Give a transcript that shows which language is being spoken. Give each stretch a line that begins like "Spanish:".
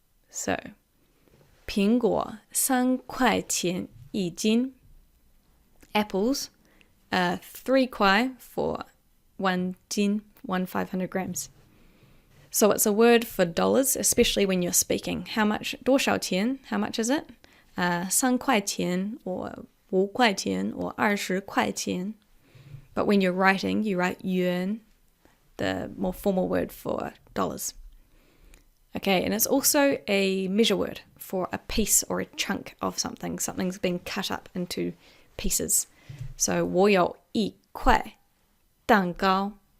Chinese: So 苹果3块钱一斤.
English: Apples are 3 kwai for 1 jin, 1 500 grams. So it's a word for dollars, especially when you're speaking. How much?
Chinese: 多少钱?
English: How much is it?
Chinese: 3块钱 or 5块钱 or 20块钱.
English: But when you're writing, you write yuan, the more formal word for dollars. Okay, and it's also a measure word for a piece or a chunk of something. Something's been cut up into pieces.
Chinese: So 我有一块蛋糕.